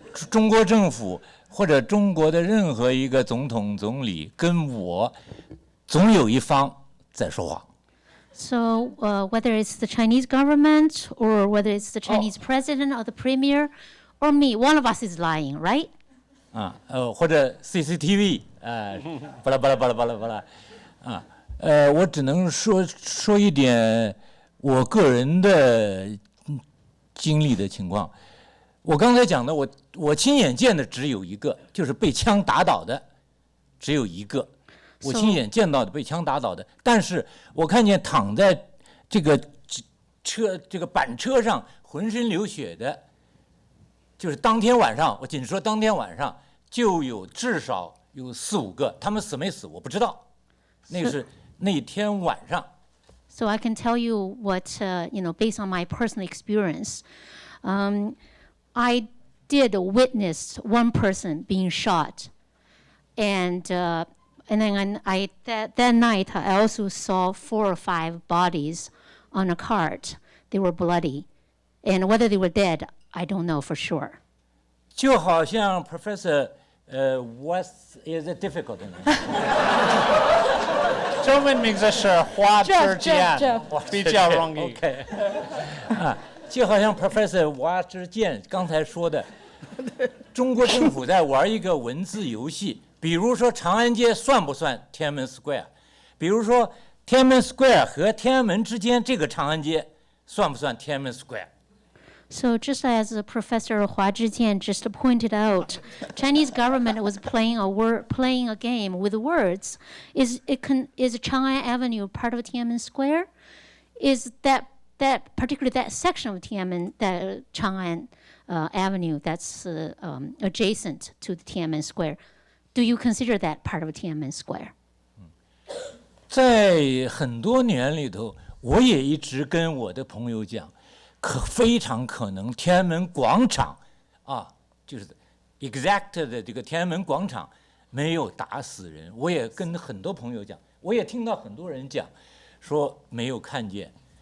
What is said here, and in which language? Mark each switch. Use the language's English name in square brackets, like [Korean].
[Chinese] 中国政府或者中国的任何一个总统、总理跟我，总有一方在说谎。 [English] So whether it's the Chinese government or whether it's the Chinese president or the premier or me, one of us is lying, right? [Chinese] 或者 CCTV 巴拉巴拉巴拉巴拉巴拉我只能说一点我个人的经历的情况。我刚才讲的，我亲眼见的只有一个，就是被枪打倒的，只有一个。我亲眼见到的被枪打倒的，但是我看见躺在这个板车上浑身流血的，就是当天晚上，我仅说当天晚上就有至少有4、5个，他们死没死我不知道，那是那天晚上。 [English] So I can tell you what based on my personal experience, I did witness one person being shot, and then that night I also saw 4 or 5 bodies on a cart. They were bloody, and whether they were dead, I don't know for sure. [Chinese] 就好像 [English] Professor, what is it difficult? [Chinese] 中文名字是花之剑，比较容易。 OK 就好像 Professor 花之剑刚才说的，中国政府在玩一个文字游戏。比如说长安街算不算天安门 Square？ 比如说天安门 Square 和天安门之间这个长安街算不算天安门 Square？ [English] So just as Professor Hua Zhijian just pointed out, Chinese government was playing a game with words. Is Chang'an Avenue part of Tiananmen Square? Is that particularly that section of Tiananmen, that Chang'an Avenue that's adjacent to the Tiananmen Square? Do you consider that part of Tiananmen Square? [Chinese] 在很多年里头，我也一直跟我的朋友讲，非常可能天安门广场就是 exact 的这个天安门广场没有打死人。我也跟很多朋友讲，我也听到很多人讲，说没有看见。